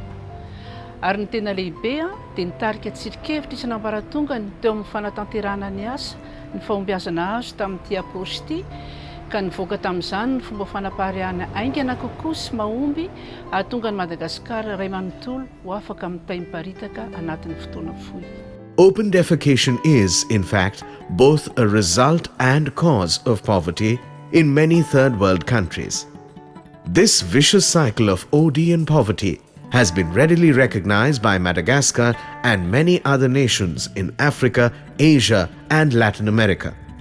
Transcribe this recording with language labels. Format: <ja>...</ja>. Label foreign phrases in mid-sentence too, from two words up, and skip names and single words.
<mg>Ary ny tena lehibe dia nitarika tsirikevitra isan'ambaratongany teo amin'ny fanatanterahana ny asa, ny fahombiazana azo tamin'ity approche ity, ka nivoaka tamin'izany ny fomba fanapaharihana aingana kokoa sy mahomby ahatonga ny Madagasikara iray manontolo ho afaka mitay miparitaka anatin'ny fotoana fohy.</mg> <en>Open defecation is, in fact, both a result and cause of poverty in many third world countries. This vicious cycle of OD and poverty has been readily recognized by Madagascar and many other nations in Africa, Asia, and Latin America.</en>